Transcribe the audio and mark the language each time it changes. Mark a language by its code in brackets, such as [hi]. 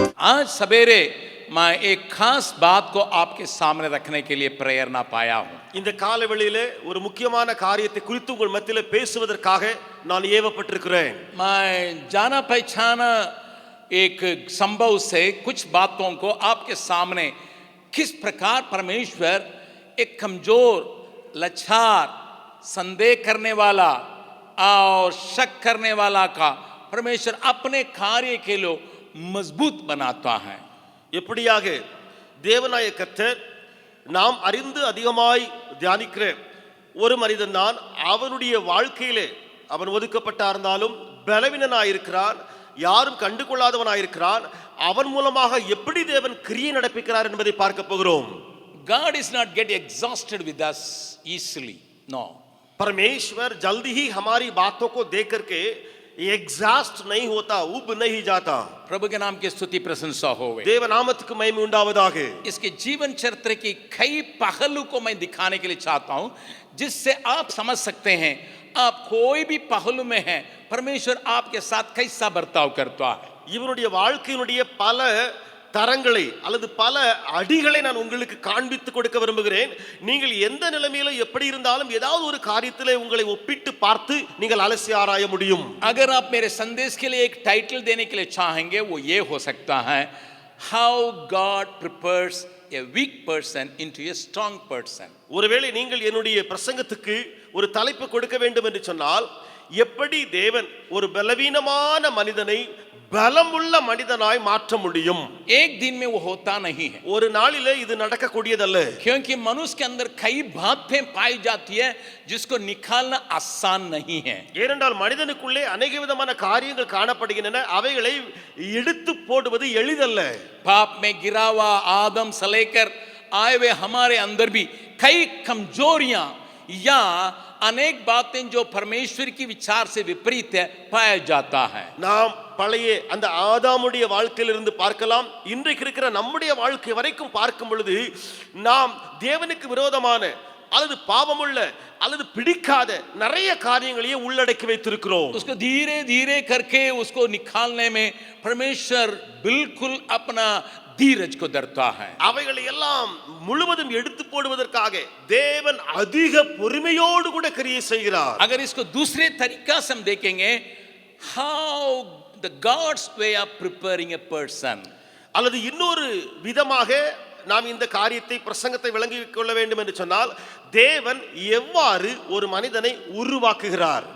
[hi] आज सवेरे मैं एक खास बात को आपके सामने रखने के लिए प्रेरणा पाया हूं. [ta] இந்த காலவெளியிலே ஒரு முக்கியமான காரியத்தை குறித்து உங்கள் மத்தியிலே பேசுவதற்காக நான் ஏவப்பட்டிருக்கிறேன். [hi] मैं जाना पहचाना एक संभव से कुछ बातों को आपके सामने किस प्रकार परमेश्वर एक कमजोर, लाचार, संदेह करने वाला और शक करने वाला का परमेश्वर अपने कार्य के लिए मजबूत बनाता है. [ta] எப்படியாக தேவனாய கர்த்தர் நாம் அறிந்து அதிகமாய் தியானிக்கிற ஒரு மனிதன் தான் அவனுடைய வாழ்க்கையிலே அவன் ஒதுக்கப்பட்டார்ந்தாலும் பலவீனனாயிருக்கிறான், யாரும் கண்டுகொள்ளாதவனாயிருக்கிறான். அவன் மூலமாக எப்படி தேவன் கிரியை நடப்பிக்கிறார் என்பதை பார்க்க போகிறோம். [en] God is not get exhausted with us easily. No. [hi] परमेश्वर जल्दी ही हमारी बातों को देख करके एग्जॉस्ट नहीं होता, उब नहीं जाता. प्रभु के नाम की स्तुति प्रशंसा होवे. [ta] देव नामத்துக்கு மகிமை உண்டாவதாக. [hi] इसके जीवन चरित्र की कई पहलू को मैं दिखाने के लिए चाहता हूं, जिससे आप समझ सकते हैं आप कोई भी पहलू में हैं, परमेश्वर आपके साथ कैसा बर्ताव करता है. [ta] இவனுடைய வாழ்க்கையினுடைய பல தரங்களை அல்லது பல அடிகளை நான் உங்களுக்கு காண்பித்து கொடுக்க விரும்புகிறேன். நீங்கள் எந்த நிலைமையில எப்படி இருந்தாலும் ஏதாவது ஒரு காரியத்திலே உங்களை ஒப்பிட்டு பார்த்து நீங்கள் அலசி ஆராய முடியும். [hi] अगर आप मेरे संदेश के लिए एक टाइटल देने के लिए चाहेंगे, वो ये हो सकता है, [en] How God prepares a weak person into a strong person. [ta] ஒருவேளை நீங்கள் என்னுடைய பிரசங்கத்துக்கு ஒரு தலைப்பு கொடுக்க வேண்டும் என்று சொன்னால், எப்படி தேவன் ஒரு பலவீனமான மனிதனை பலமுள்ள மனிதனாய் மாற்ற முடியும். [hi] एक दिन में वो होता नहीं है. [ta] ஒரு நாளிலே இது நடக்கக்கூடியதல்ல. [hi] क्योंकि मनुष्य के अंदर कई बातें पाई जाती है जिसको निकालना आसान नहीं है. [ta] ஏனென்றால் மனிதனுக்குள்ளே अनेक விதமான காரியங்கள் காணப்படுகின்றன, அவைகளை எடுத்து போடுவது எளிதல்ல. [hi] पाप में गिरा हुआ आदम से लेकर आए हुए हमारे अंदर भी कई कमजोरियां या अनेक बातें जो परमेश्वर की विचार से विपरीत है पाया जाता है. [ta] நாம் பழைய அந்த ஆதாமுடைய வாழ்க்கையிலிருந்து பார்க்கலாம், இன்றைக்கு இருக்கிற நம்முடைய வாழ்க்கை வரைக்கும் பார்க்கும் பொழுது நாம் தேவனுக்கு விரோதமான அல்லது பாவமுள்ள அல்லது பிடிக்காத நிறைய காரியங்களையே உள்ளடக்கி வைத்திருக்கிறோம். [hi] उसको धीरे धीरे करके उसको निकालने में परमेश्वर बिल्कुल अपना धीरज को धरता है. [ta] அவைகளை எல்லாம் முழுவதும் எடுத்து போடுவதற்காக தேவன் அதிக பொறுமையோடு கூட கிரியை செய்கிறார். [hi] अगर इसको दूसरे तरीका से हम देखेंगे, [en] how the God's way of preparing a person, [ta] அல்லது இன்னொரு விதமாக நாம் இந்த காரியத்தை பிரசங்கத்தை விளங்கிக் கொள்ள வேண்டும் என்று சொன்னால், தேவன் எவ்வாறு ஒரு மனிதனை உருவாக்குகிறார்.